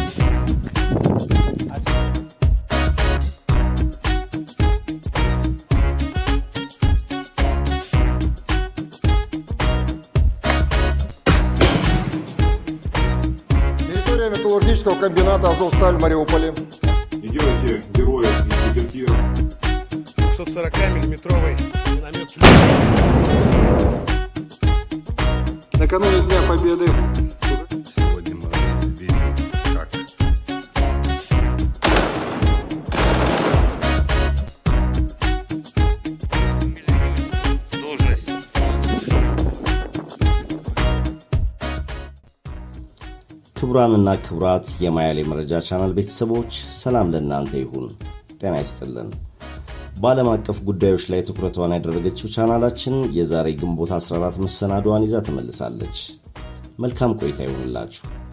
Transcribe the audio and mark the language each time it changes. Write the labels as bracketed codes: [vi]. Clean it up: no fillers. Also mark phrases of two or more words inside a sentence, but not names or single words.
[ru] Территория металлургического комбината «Азовсталь» в Мариуполе. Идете героев и дезертиров. 240-миллиметровый миномет. Накануне Дня Победы Сегодня мы видим, как [am] ክቡራንና ክቡራት የማያሌ መረጃ ቻናል ቤተሰቦች ሰላም ለእናንተ ይሁን። ጤና ይስጥልን። በዓለም አቀፍ ጉዳዮች ላይ ትኩረቷን ያደረገችው ቻናላችን የዛሬ ግንቦት 14 መሰናዷን ይዛ ተመልሳለች። መልካም ቆይታ ይሁንላችሁ።